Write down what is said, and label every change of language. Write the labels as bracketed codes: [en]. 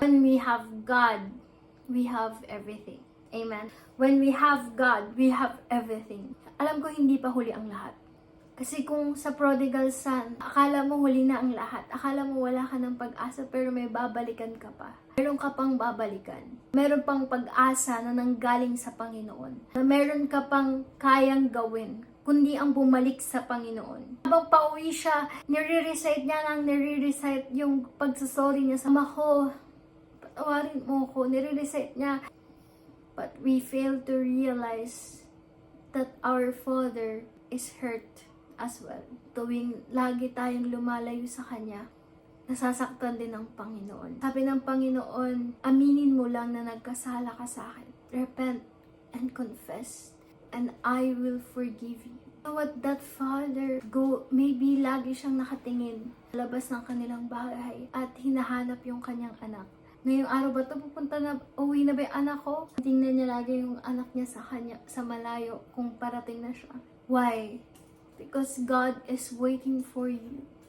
[en] When we have God, we have everything. Amen. When we have God, we have everything. [tl] Alam ko hindi pa huli ang lahat. Kasi kung sa prodigal son, akala mo huli na ang lahat. Akala mo wala ka ng pag-asa pero may babalikan ka pa. Meron ka pang babalikan. Meron pang pag-asa na nanggaling sa Panginoon. Na meron ka pang kayang gawin, kundi ang bumalik sa Panginoon. Habang pauwi siya, nire-recite niya yung pagsasorry niya sa ama ko. patawarin mo ko. Nire-recite niya. [en] But we fail to realize that our Father is hurt as well. [tl] Tuwing lagi tayong lumalayo sa Kanya, nasasaktan din ng Panginoon. Sabi ng Panginoon, aminin mo lang na nagkasala ka sa akin. [en] Repent and confess, and I will forgive you. You know what, that father, maybe [tl] lagi siyang nakatingin labas ng kanilang bahay at hinahanap yung kanyang anak. Ngayong araw ba ito, uwi na ba yung anak ko? Tingnan niya lagi yung anak niya sa kanya, sa malayo, kung parating na siya. [en] Why? Because God is waiting for you.